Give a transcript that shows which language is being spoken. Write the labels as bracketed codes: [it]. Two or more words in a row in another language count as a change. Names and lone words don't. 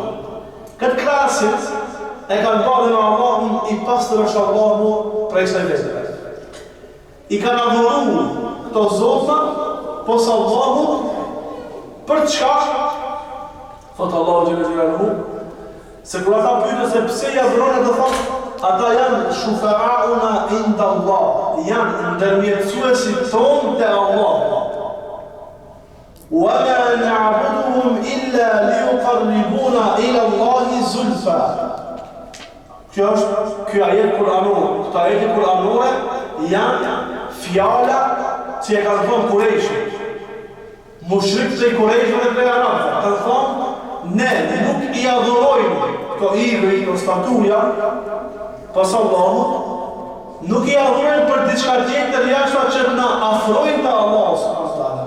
[sq] Këtë krahasim e kanë bërë në Allahun i pastër është Allahu prej kësaj vete. I kanë adhuruar këto zota pos Allahut për çka? Thot Allahu [ar] جل جلاله, [sq] se kur ata pyeten se pse ja adhurojnë, do thonë ata janë [ar] شفعاؤنا عند الله, [sq] janë ndërmjetësuesit tonë te Allah. [ar] وما نعبدهم إلا ليقربونا إلى الله زلفى. [sq] Kjo është ky ajet kuranor. Këto ajete kuranore janë fjala që e kanë thonë Kurejshit. Mushrikët e Kurejshit dhe prej arabëve kanë thonë, ne nuk i adhurojmë këto idhuj, këto statuja pas Allahut, nuk i adhurojmë për diçka tjetër jashtë që na afrojnë te Allahu [ar] سبحانه وتعالى.